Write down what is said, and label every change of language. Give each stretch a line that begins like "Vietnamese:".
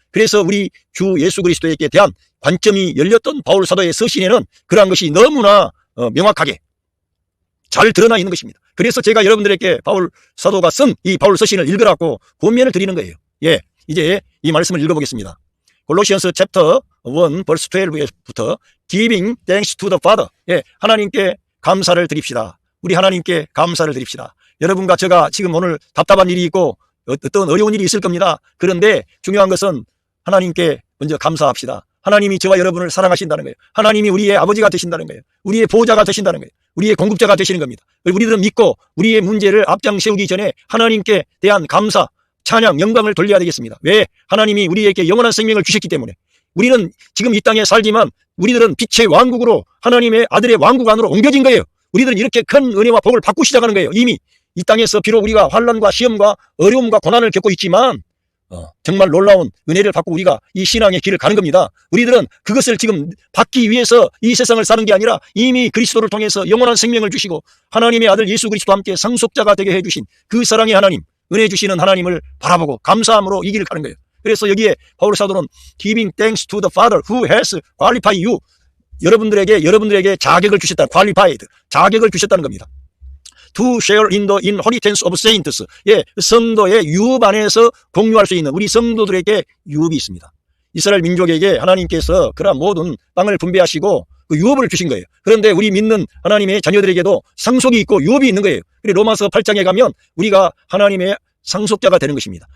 Korean: 그래서 우리 주 예수 그리스도에게 대한 관점이 열렸던 바울 사도의 서신에는 그러한 것이 너무나 명확하게 잘 드러나 있는 것입니다. 그래서 제가 여러분들에게 바울 사도가 쓴 이 바울 서신을 읽으라고 권면을 드리는 거예요. 예, 이제 이 말씀을 읽어보겠습니다.
English: 골로시언스 챕터 1 벌스 12부터 Giving thanks to the Father.
Korean: 예, 하나님께 감사를 드립시다. 우리 하나님께 감사를 드립시다. 여러분과 제가 지금 오늘 답답한 일이 있고 어떤 어려운 일이 있을 겁니다. 그런데 중요한 것은 하나님께 먼저 감사합시다. 하나님이 저와 여러분을 사랑하신다는 거예요. 하나님이 우리의 아버지가 되신다는 거예요. 우리의 보호자가 되신다는 거예요. 우리의 공급자가 되시는 겁니다. 우리들은 믿고 우리의 문제를 앞장 세우기 전에 하나님께 대한 감사, 찬양, 영광을 돌려야 되겠습니다. 왜? 하나님이 우리에게 영원한 생명을 주셨기 때문에. 우리는 지금 이 땅에 살지만 우리들은 빛의 왕국으로 하나님의 아들의 왕국 안으로 옮겨진 거예요. 우리들은 이렇게 큰 은혜와 복을 받고 시작하는 거예요. 이미 이 땅에서 비록 우리가 환난과 시험과 어려움과 고난을 겪고 있지만 정말 놀라운 은혜를 받고 우리가 이 신앙의 길을 가는 겁니다. 우리들은 그것을 지금 받기 위해서 이 세상을 사는 게 아니라 이미 그리스도를 통해서 영원한 생명을 주시고 하나님의 아들 예수 그리스도와 함께 상속자가 되게 해주신 그 사랑의 하나님, 은혜 주시는 하나님을 바라보고 감사함으로 이 길을 가는 거예요. 그래서 여기에 바울 사도는
English: Giving thanks to the Father who has qualified you,
Korean: 여러분들에게 자격을 주셨다.
English: qualified,
Korean: 자격을 주셨다는 겁니다.
English: To share in the inheritance of saints.
Korean: 예, 성도의 유업 안에서 공유할 수 있는 우리 성도들에게 유업이 있습니다. 이스라엘 민족에게 하나님께서 그러한 모든 땅을 분배하시고 그 유업을 주신 거예요. 그런데 우리 믿는 하나님의 자녀들에게도 상속이 있고 유업이 있는 거예요. 그리고 로마서 8장에 가면 우리가 하나님의 상속자가 되는 것입니다.